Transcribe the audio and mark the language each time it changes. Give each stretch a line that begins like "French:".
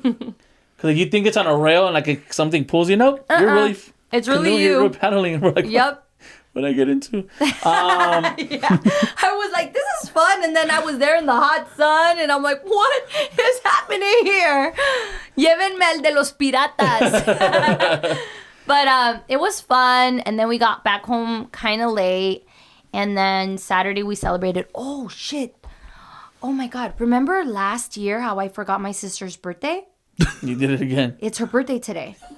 English: Because like, you think it's on a rail and like something pulls you. Nope. You're really... It's really canoeing, you. You're paddling. And we're like, Yep. What did I get into? Yeah. I was like, this is fun. And then I was there in the hot sun, and I'm like, what is happening here?
Spanish: Llévenme al de los piratas.
English: But it was fun. And then we got back home kind of late. And then Saturday we celebrated. Oh, shit. Oh, my God. Remember last year how I forgot my sister's birthday? You did it again. It's her birthday today.